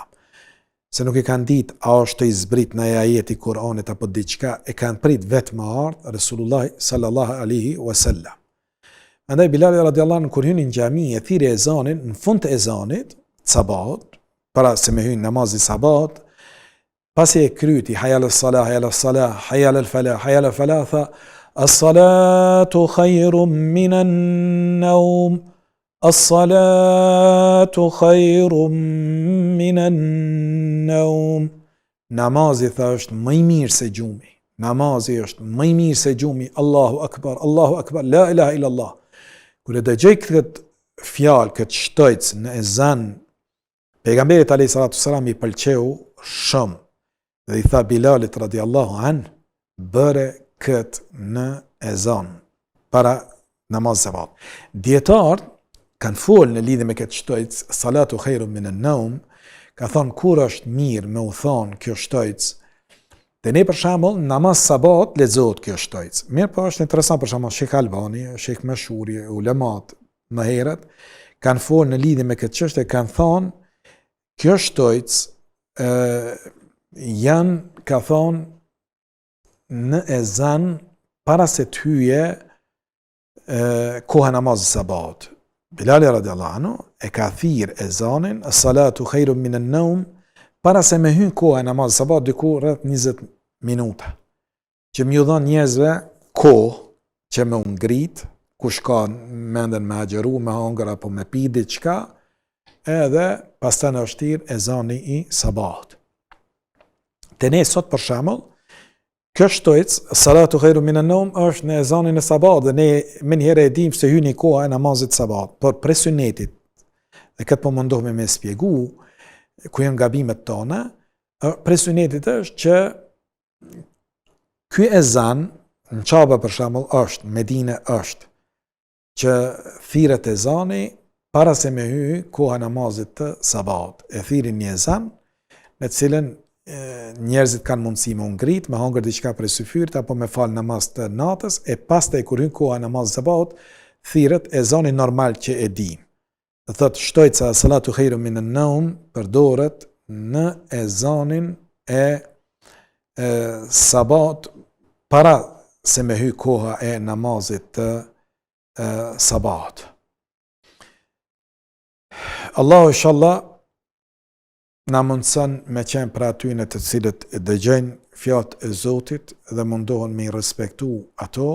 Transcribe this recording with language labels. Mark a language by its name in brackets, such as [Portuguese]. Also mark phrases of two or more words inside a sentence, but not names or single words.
[Albanian] Se nuk e kanë ditë a është i zbrit në ajeti Kur'anit apo diçka, e kanë prit vetëm ardh Resulullah [Arabic] صلى الله عليه وسلم. [Albanian] Andaj Bilali [Arabic] رضي الله عنه [Albanian] kur hyni në xhami e thirrë ezanin, në fund të ezanit sabahut, para se me hynë namazi sabahut, pasi e kryti [Arabic] حي على الصلاة حي على الصلاة حي على الفلاح حي على الفلاح, [Albanian] hayya ala falah, [Arabic] tha الصلاة خير من النوم الصلاة خير من النوم. [Albanian] Namazi tha është më i mirë se gjumi. Namazi është më i mirë se gjumi. [Arabic] الله أكبر لا إله إلا الله. [Albanian] Kur e dëgjoj këtë fjalë, këtë shtojc në ezan, pejgamberit [Arabic] عليه الصلاة والسلام [Albanian] i pëlqeu shumë dhe i tha Bilalit [Arabic] رضي الله عن, [Albanian] bëre këtë në ezan para namaz sabat. Dietar kanë folë në lidhje me këtë shtojc, [Arabic] الصلاة خير من النوم, [Albanian] ka thonë kur është mirë me u thonë kjo shtojc. Dhe ne për shembull namaz sabat lexohet kjo shtojc. Mirë po është interesant për shembull Sheikh Albani, Sheikh Mashuri, ulemat më herët kanë folë në lidhje me këtë çështje, kanë thonë kjo shtojc janë, ka thonë në ezan para se të hyje koha namazit sabat. Bilali [Arabic] رضي الله عنه [Albanian] e ka thirr ezanin [Arabic] الصلاة خير من النوم [Albanian] para se me hyn koha namazit sabat diku rreth 20 minuta. Që më dhon njerëzve kohë që me u ngrit, kush ka mendën me agjeru, me hongër apo me pi diçka, edhe pastaj në vështir ezani i sabat. Te ne sot për shembull, kjo shtojc, [Arabic] الصلاة خير من النوم, [Albanian] është në ezanin e sabat dhe ne menjëherë e dim se hyni koha e namazit sabat, por për sunetit, dhe këtë po mundohemi me spjegu, ku janë gabimet tona, për sunetit është që ky ezan në Çaba për shembull është, Medine është, që thirret ezani para se me hy koha namazit të sabat. E thirrin një ezan, në cilën njerëzit kanë mundësi me ngrit, me hangër diçka prej syfyrit apo me fal namaz të natës, e pastaj kur hyn koha namaz sabahut, thirret ezani normal që e di. Do thotë shtojca [Arabic] الصلاة خير من النوم [Albanian] përdoret në ezanin e sabahut para se me hy koha e namazit të sabahut. Allahu inshallah na mundson me qenë për atyre të cilët dëgjojnë fjalët e Zotit dhe mundohen me i respektu ato.